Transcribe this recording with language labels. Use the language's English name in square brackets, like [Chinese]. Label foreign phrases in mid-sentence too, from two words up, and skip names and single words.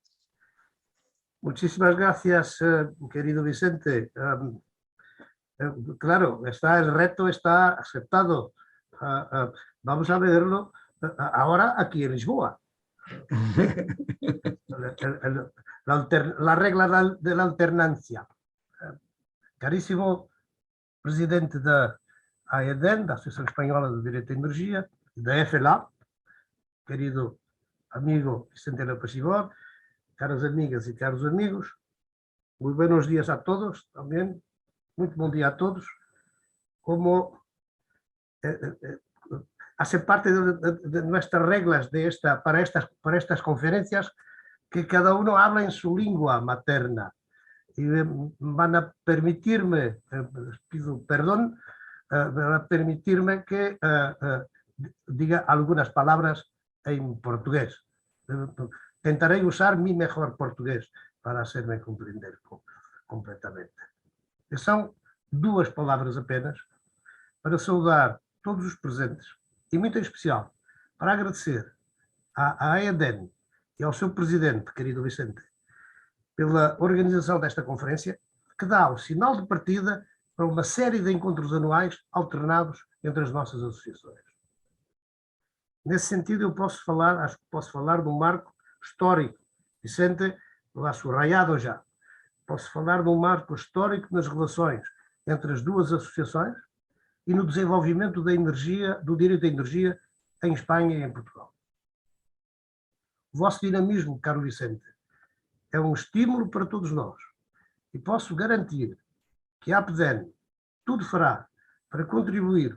[Spanish] Muchísimas gracias, querido Vicente. Claro, el reto está aceptado. Vamos a verlo ahora aquí en Lisboa. La regla de la alternancia. [Portuguese] Caríssimo presidente da AEDEN, da Associação Espanhola do Direito à Energia, e da FLA, querido amigo Vicente Pachibor, caras amigas e caros amigos, [Spanish] muy buenos días a todos también, muy buen día a todos. Como hace parte de nuestras reglas para estas conferencias, que cada uno habla en su lengua materna. Y van a permitirme, pido perdón, van a permitirme que diga algunas palabras en portugués. Tentaré usar mi mejor portugués para hacerme comprender completamente. [Portuguese] São duas palavras apenas para saudar todos os presentes e, muito em especial, para agradecer à AEDEN e ao seu presidente, querido Vicente, pela organização desta conferência, que dá o sinal de partida para uma série de encontros anuais alternados entre as nossas associações. Nesse sentido, acho que posso falar de um marco histórico. [Spanish] Vicente lo ha subrayado já. [Portuguese] Posso falar de um marco histórico nas relações entre as duas associações e no desenvolvimento da energia, do direito à energia em Espanha e em Portugal. O vosso dinamismo, caro Vicente, é um estímulo para todos nós e posso garantir que a APDEN tudo fará para contribuir,